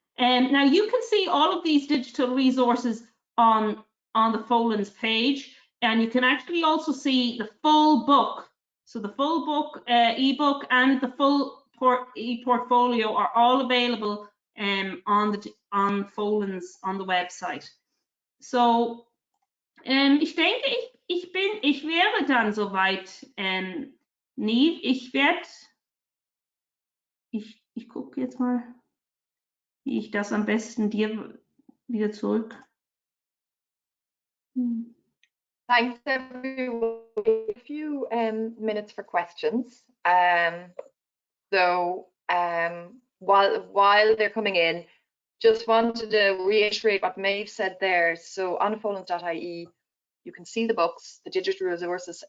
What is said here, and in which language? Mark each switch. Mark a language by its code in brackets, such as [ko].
[en] And now you can see all of these digital resources on the Folens page, and you can actually also see the full book. So the full book, ebook, and the full e-portfolio are all available on Folens on the website. [de] So ich denke, ich wäre dann soweit, Nive. Ich gucke jetzt mal, wie ich das am besten dir wieder zurück. [en] Thanks, everyone. A few minutes for questions. While they're coming in, just wanted to reiterate what Maeve said there. So on Folens.ie, you can see the books, the digital resources.